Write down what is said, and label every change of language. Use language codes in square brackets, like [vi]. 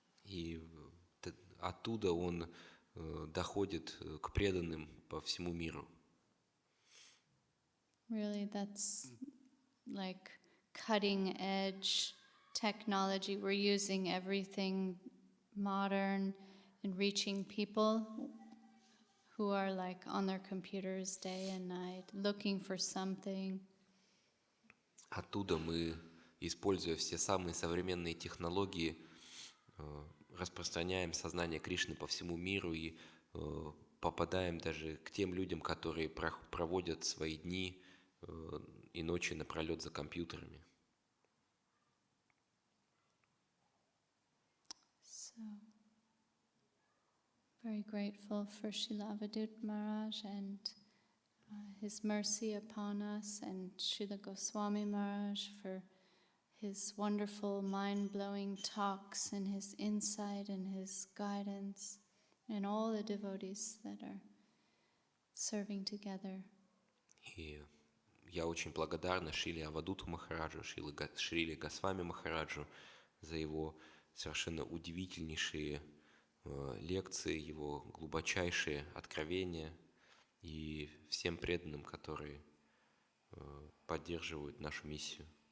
[ru] И оттуда он доходит к преданным по всему миру. [en] Really, that's like cutting edge technology. We're using everything modern and reaching people who are like on their computers day and night, looking for something. [ru] Оттуда мы, используя все самые современные технологии, распространяем сознание Кришны по всему миру и попадаем даже к тем людям, которые проводят свои дни и ночи напролет за компьютерами. [en] So, very grateful for Srila Avadut Maharaj and his mercy upon us, and Srila Goswami Maharaj for his wonderful, mind-blowing talks and his insight and his guidance, and all the devotees that are serving together. [ru] И я очень благодарна Шриле Авадуту Махараджу, Шриле Госвами Махараджу за его совершенно удивительнейшие лекции, его глубочайшие откровения и всем преданным, которые поддерживают нашу миссию.